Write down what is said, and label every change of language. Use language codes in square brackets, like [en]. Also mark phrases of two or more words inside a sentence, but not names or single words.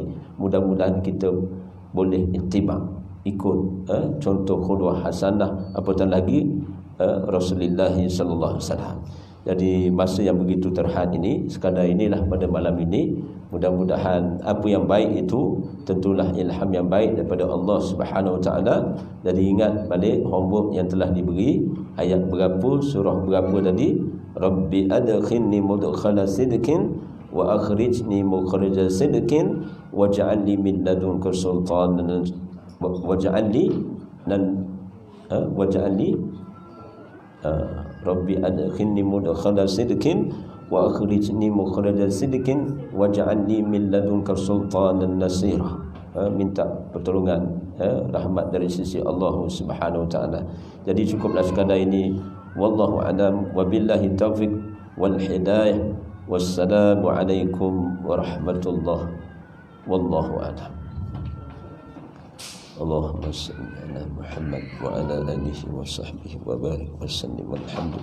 [ms] Mudah-mudahan kita boleh ittiba', ikut contoh [ar] قدوة حسنة, [ms] apatah lagi Rasulullah [ar] صلى الله عليه وسلم. [ms] Jadi masa yang begitu terhad ini, sekadar inilah pada malam ini. Mudah-mudahan apa yang baik itu tentulah ilham yang baik daripada Allah [ar] سبحانه وتعالى. [ms] Jadi ingat balik homework yang telah diberi, ayat berapa, surah berapa tadi? [ar] رب أدخلني مدخل صدق وأخرجني مخرج صدق واجعلني من لدنك سلطانا واجعلني رب أدخلني مدخل صدق وأخرجني مخرج صدق واجعلني من لدنك سلطانا نصيرا. [ms] Minta pertolongan, rahmat dari sisi Allah [ar] سبحانه وتعالى. [ms] Jadi cukuplah sekadar ini. [ar] والله أعلم، وبالله التوفيق والهداية. والسلام عليكم ورحمة الله والله أعلم. اللهم صل على محمد وعلى آله وصحبه وبارك وسلم.